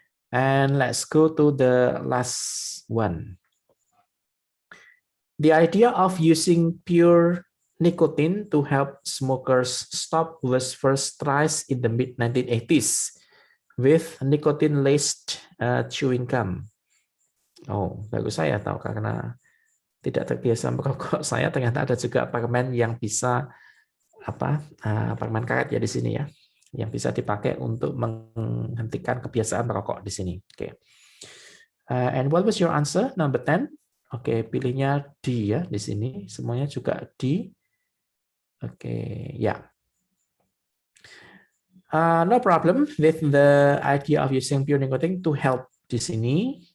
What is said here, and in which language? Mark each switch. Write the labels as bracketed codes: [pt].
[en] And let's go to the last one. The idea of using pure nicotine to help smokers stop was first tried in the mid-1980s with nicotine-laced chewing gum. [id] Oh, bagus saya tahu karena tidak terbiasa merokok. Saya ternyata ada juga permen yang bisa permen karet ya di sini ya, yang bisa dipakai untuk menghentikan kebiasaan merokok di sini. Oke. [en] And what was your answer? Number 10. [id] Oke, pilihnya D ya di sini. Semuanya juga D. Oke, ya. [en] No problem with the idea of using pure nicotine to help [id] di sini.